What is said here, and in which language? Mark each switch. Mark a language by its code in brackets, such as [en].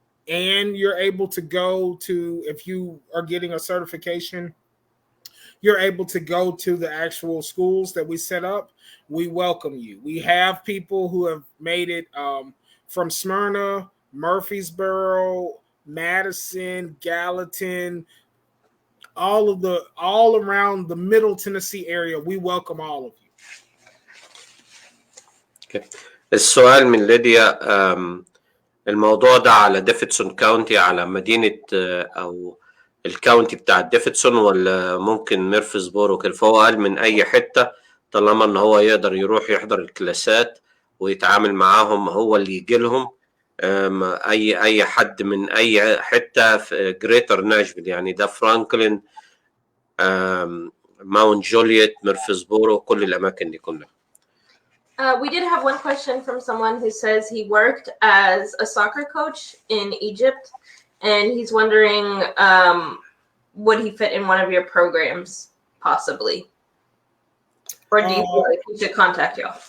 [en] and you're able to go to, if you are getting a certification, you're able to go to the actual schools that we set up. We welcome you. We have people who have made it from Smyrna, Murfreesboro, Madison, Gallatin, all around the Middle Tennessee area. We welcome all of you. Okay. [ar] السؤال من ليديا، الموضوع ده على ديفيدسون كاونتي، على مدينة أو الكاونتي بتاع ديفيدسون، ولا ممكن ميرفيسبورو كده؟ فهو قال من أي حتة طالما إن هو يقدر يروح يحضر الكلاسات ويتعامل معاهم، هو اللي يجي لهم. أي حد من أي حتة في جريتر ناشفيل، يعني ده فرانكلين، ماونت جولييت، ميرفيسبورو، كل الأماكن دي كلها. [en] We did have one question from someone who says he worked as a soccer coach in Egypt, and he's wondering, would he fit in one of your programs, possibly? Or do you feel like he should contact you?